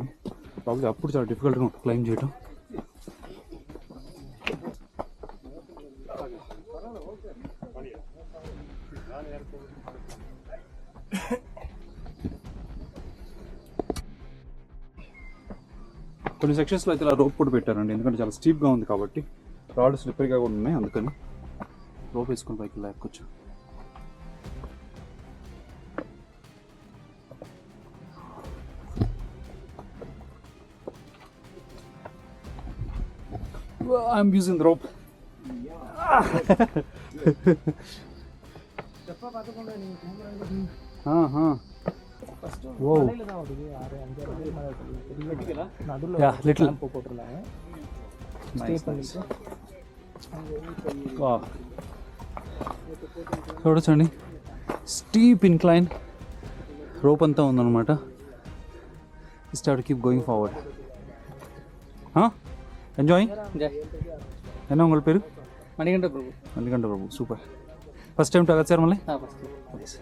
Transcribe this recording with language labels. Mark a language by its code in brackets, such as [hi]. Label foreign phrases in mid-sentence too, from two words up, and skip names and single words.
[te] ప్రాబ్లీ అప్పుడు చాలా డిఫికల్ట్గా ఉంటుంది క్లైంబ్ చేయడం. కొన్ని సెక్షన్స్లో అయితే ఇలా రోప్ కూడా పెట్టారండి, ఎందుకంటే చాలా స్టీప్గా ఉంది కాబట్టి. రాడ్ స్లిప్పరీగా కూడా ఉన్నాయి, అందుకని రోప్ వేసుకుని పైకి ఇలా ఎక్కొచ్చు. [en] I'm using the rope. Whoa. Yeah, little. Nice. Wow. [te] చూడొచ్చండి, [en] steep incline. [te] రోప్ అంతా ఉందన్నమాట. [en] start keep going forward. [te] ఎంజాయింగ్. [ta] என்ன உங்கள் பேர்? [te] మణికంఠ ప్రభు. మణికంఠ ప్రభు. సూపర్. [en] first time to [te] అగస్త్యర్మలై? ఫస్ట్.